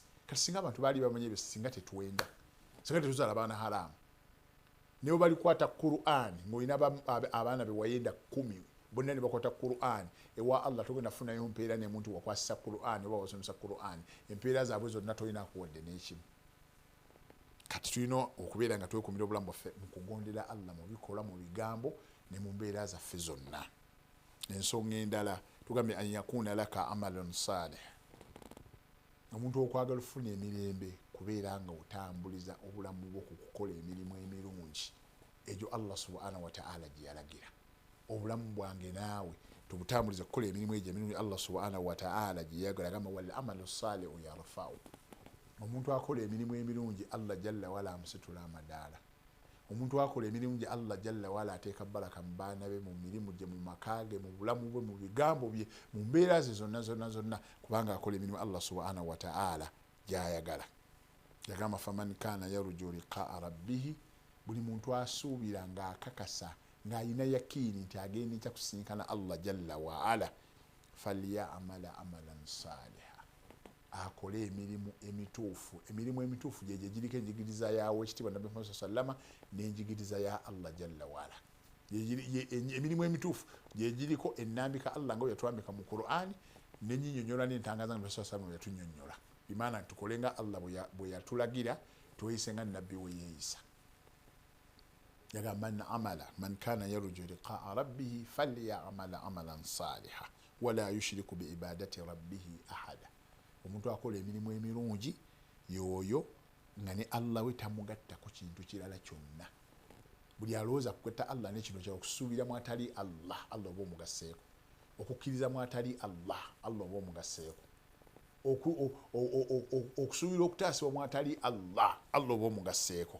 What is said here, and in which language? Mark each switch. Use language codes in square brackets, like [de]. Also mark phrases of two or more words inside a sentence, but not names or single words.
[lg] Kati singa abantu baali bamanyi ebyo singa tetuwenda singa tetuzaala baana haramu ne bwe balikwata Qur'ani ng'olina abaana be wayenda 10 bonna ne bakwata Qur'ani ewa Allah togenda funayo mpeera n'omuntu wakwasisa Qur'ani oba wasomesa Qur'ani empeera zaabwe zonna tolinaako wadde n'ekimu. Kati tulina okubeera nga twekuumira obulamu bwaffe mu kugondera Allah mu bikolwa mu bigambo ne mu mbeera zaffe zonna. Ensonga endala tugambye [ar] أن يكون لك عمل صالح, [lg] omuntu okwagala ofuna emirembe kubeera nga otambuliza obulamu bwo ku kukola emirimu emirungi egyo Allah subhanahu wa ta'ala gye yalagira. Obulamu bwange naawe tubutambuliza kukola emirimu egyo emirungi [ar] الله سبحانه وتعالى [lg] gye yagala gamba [ar] والعمل الصالح يرفع. [lg] Omuntu akola emirimu emirungi [ar] الله جل وعلا [lg] amusitula amadaala. Omuntu akola emirimu gye [ar] الله جل وعلا [lg] ateeka baraka mu baana be mu mirimu gye mu makaage mu bulamu bwe mu bigambo bye mu mbeera ze zonna kubanga akola emirimu [ar] الله سبحانه وتعالى [lg] gy'ayagala. [ar] Yagamba فمن كان يرجو لقاء ربه, [lg] buli muntu asuubira ng'akakasa ng'alina yakiini nti agenda ekya kusinkana [ar] الله جل وعلا فليعمل عملا صالحا, [lg] akole emirimu emituufu. Emirimu emituufu gye giriko enjigiriza yawe ekitiibwa Nabbi Muhammad sallama n'enjigiriza ya [ar] الله جل وعلا. [lg] Emirimu emituufu gye giriko ennambika Allah nga yatwambika mu Qur'ani n'ennyonnyola n'entangaza nga Nabbi sallama yatunnyonnyola. Bimaana tukole nga Allah bwe yatulagira tweyise nga Nabbi we yeeyisa. [ar] Yagamba من كان يرجو لقاء ربه فليعمل عملا صالحا ولا يشرك بعبادة ربه أحدا. [lg] Omuntu akola emirimu emirungi yoyo nga ne Allah we tamugatta ku kintu kirala kyonna. Buli alowooza kukwata Allah n'ekintu kya okusuubira mu atali Allah, Allah oba omugaseeko. Okukkiriza mu atali Allah, Allah oba omugaseeko. Okusuubira okutaasibwa mu atali Allah, Allah oba omugaseeko.